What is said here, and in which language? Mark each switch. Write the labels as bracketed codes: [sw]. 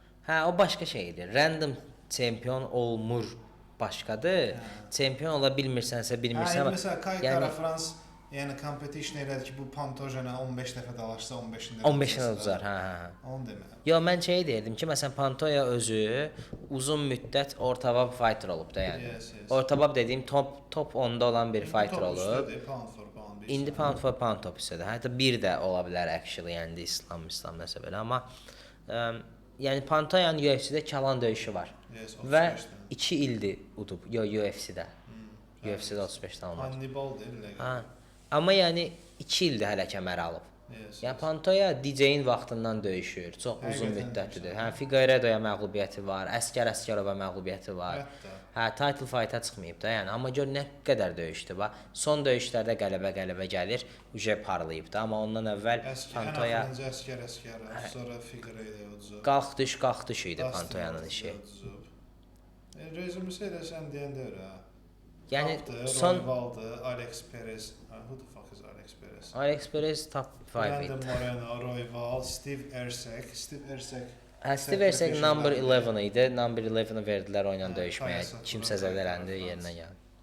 [az] Hə, o başqa şeydir. Random çempion olmur. Başqadır. Çempion ola bilmirsənsə, bilmirsən. Hə, məsələn, Kai Kara Frans yəni competition elədi ki, bu Pantojana 15 dəfə dalaşsa 15-də uduzar. Hə. Onu demək. Yo, mən şey deyirdim ki, məsələn, Pantoya özü uzun müddət ortabab fighter olub da yəni. Yes. Ortabab dediyim top 10-da olan bir fighter olub. İndi pound for pound top üstədir. Hətta bir də ola bilər actually, yəni İslam nəsə belə, amma yəni Pantoyanın UFC-də Kalan döyüşü var. Yes, və 2 ildir udub. Yo, UFC-də. UFC-də 35-dən olmadı. Hannibal deyil. Ha. Amma yəni 2 ildir hələ kəməri alıb. Yəni Pantoya DJ-in vaxtından döyüşür. Çox uzun müddətlidir. Hə, Figueiredoya məğlubiyyəti var, Əsgərova məğlubiyyəti var. Hə, title fight-a çıxmayıb da, yəni amma gör nə qədər döyüşdü bax. Son döyüşlərdə qələbə gəlir, uje parlayıb da, amma ondan əvvəl Pantoya Əsgər, sonra Figueiredoya uduzub. Qalx düş idi Pantoyanın işi. Rezümüsü eləsən deyəndə öyrə. Yəni son Royvaldı, Alex Perez. [en] Who the fuck is Alex Perez? [az] Alex Perez top 5 Brandon idi. Moreno, Royval, Steve Ersek. Steve Ersek number 11 idi. Number 11-ı verdilər oyla döyüşməyə. Kimsə zədələndi, yerinə gəldi.